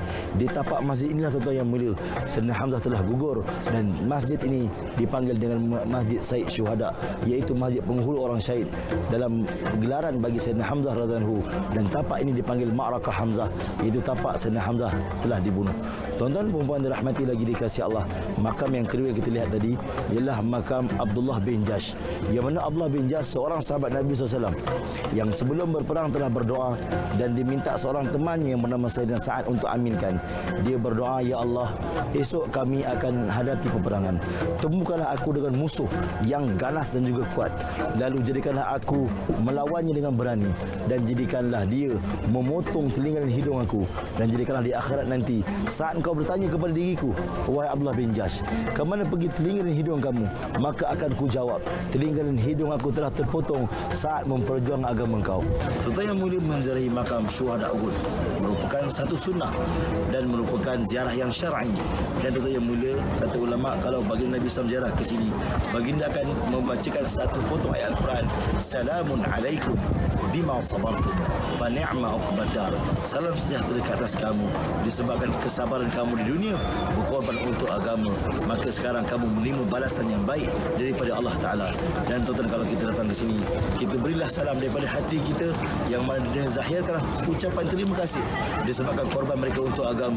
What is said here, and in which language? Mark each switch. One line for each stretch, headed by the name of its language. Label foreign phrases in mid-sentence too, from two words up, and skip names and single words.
Malay: Di tapak masjid inilah, tuan-tuan yang mulia, Sayyidina Hamzah telah gugur, dan masjid ini dipanggil dengan Masjid Said Syuhada, iaitu masjid penghulu orang syahid, dalam gelaran bagi Sayyidina Hamzah
Arabic: رضي الله عنه.
Malay: Dan tapak ini dipanggil Ma'rakah Hamzah, iaitu tapak Sayyidina Hamzah telah dibunuh. Tuan-tuan perempuan dirahmati lagi dikasihi Allah, makam yang kedua yang kita lihat tadi ialah makam Abdullah bin Jahsh, yang mana Abdullah bin Jahsh seorang sahabat Nabi SAW yang sebelum berperang telah berdoa dan diminta seorang temannya yang bernama Sayyidina Sa'ad untuk aminkan. Dia berdoa,
Arabic: يا الله,
Malay: esok kami akan hadapi peperangan, temukanlah aku dengan musuh yang ganas dan juga kuat, lalu jadikanlah aku melawannya dengan berani, dan jadikanlah dia memotong telinga dan hidung aku, dan jadikanlah di akhirat nanti saat engkau bertanya kepada diriku, wahai Abdullah bin Jahsh, ke mana pergi telinga dan hidung kamu, maka akan ku jawab, telinga dan hidung aku telah terpotong saat memperjuangkan agama engkau. Tuan-tuan yang mulia, menziarahi makam syuhada Uhud merupakan satu sunnah dan merupakan ziarah yang syar'i. Dan tuan-tuan yang mulia, kata ulama, kalau baginda Nabi SAW ziarah ke sini, baginda akan membacakan satu potong ayat Al-Quran,
Arabic: سلام عليكم بما صبرتم فنعم عقبى الدار.
Malay: Salam sejahtera ke atas kamu disebabkan kesabaran kamu di dunia berkorban untuk agama, maka sekarang kamu menerima balasan yang baik daripada Allah Ta'ala. Dan tuan-tuan, kalau kita datang ke sini, kita berilah salam daripada hati kita, yang mana dia zahirkanlah ucapan terima kasih disebabkan korban mereka untuk agama.